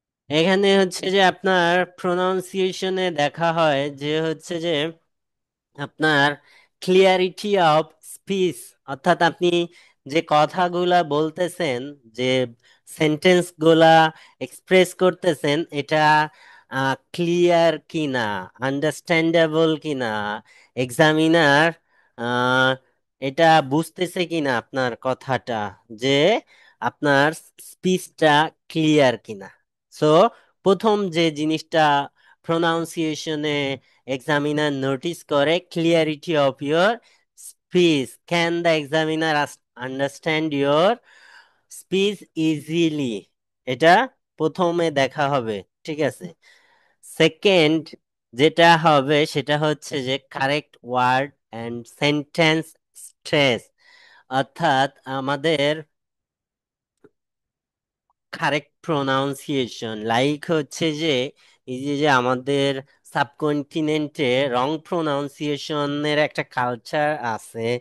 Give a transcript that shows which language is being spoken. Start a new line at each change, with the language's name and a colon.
Bangla: এখানে হচ্ছে যে আপনার প্রনাউন্সিয়েশনে দেখা হয় যে হচ্ছে যে আপনার ক্লিয়ারিটি অফ স্পিচ, অর্থাৎ আপনি যে কথাগুলা বলতেছেন, যে সেন্টেন্স গুলা এক্সপ্রেস করতেছেন, এটা ক্লিয়ার কিনা, আন্ডারস্ট্যান্ডেবল কিনা, এক্সামিনার এটা বুঝতেছে কিনা আপনার কথাটা, যে আপনার স্পিচটা ক্লিয়ার কিনা। সো প্রথম যে জিনিসটা প্রনাউন্সিয়েশনে
English: examiner notice করে, clarity of your speech, can the examiner understand your speech easily,
Bangla: এটা প্রথমে দেখা হবে। ঠিক আছে, সেকেন্ড যেটা হবে সেটা হচ্ছে যে correct word and sentence stress, অর্থাৎ আমাদের কারেক্ট প্রোনাউন্সিয়েশন, লাইক হচ্ছে যে এই যে যে আমাদের সাবকন্টিনেন্টে রং প্রোনাউন্সিয়েশনের একটা কালচার আছে।